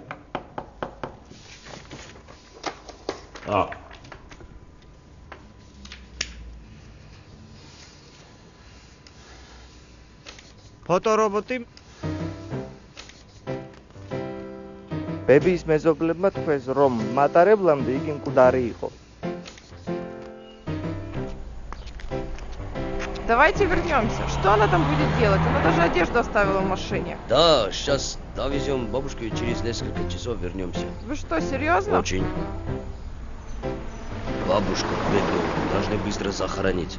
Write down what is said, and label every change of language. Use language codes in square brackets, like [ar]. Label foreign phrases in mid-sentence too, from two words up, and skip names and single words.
[ka] ფოტორობოტი ბებიის მეზობლებმა თქვეს, რომ მატარებლამდე იგი მკვდარი იყო. [ru] Давайте вернемся. Что она там будет делать? Она даже одежду оставила в машине. Да, сейчас довезем бабушку и через несколько часов вернемся. Вы что, серьезно? Очень. Бабушку Петру должны быстро захоронить.